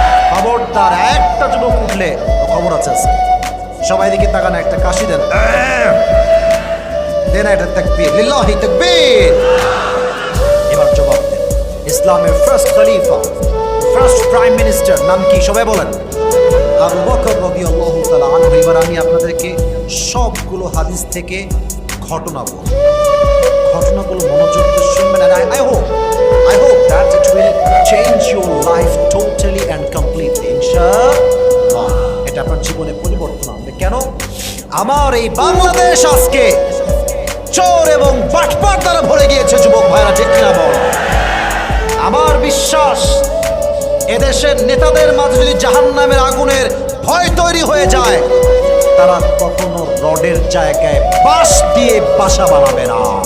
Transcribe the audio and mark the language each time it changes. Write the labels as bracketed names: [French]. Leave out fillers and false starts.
[Bangla] খবরদার, একটা যুবক উঠলে খবর আছে। সবাই দিকে তাকান, একটা কাশি দেন, দেন একটা তাকবীর, লিল্লাহি তাকবীর। এবার জবাব দেন। ইসলামের ফার্স্ট খলিফা, [English] first prime minister [Bangla] নাম কি? সবাই বলেন। আবু বকর রাদিয়াল্লাহু তাআলা আনহু। এবার আমি আপনাদেরকে সবগুলো হাদিস থেকে ঘটনা বলব, ঘটনাগুলো মনোযোগ দিয়ে শুনবেন। আর [English] I hope that it will change your life totally and completely, ইনশাআল্লাহ। [Bangla] এটা আপনার জীবনে পরিবর্তন আনবে। কেন? আমার এই বাংলাদেশ আজকে চোর এবং বাটপার দ্বারা ভরে গিয়েছে যুবক ভাইরা, ঠিক কিনা বল? আমার বিশ্বাস, এদেশের নেতাদের মাঝে যদি জাহান্নামের আগুনের ভয় তৈরি হয়ে যায়, তারা কখনো রডের জায়গায় বাঁশ দিয়ে বাসা বানাবে না।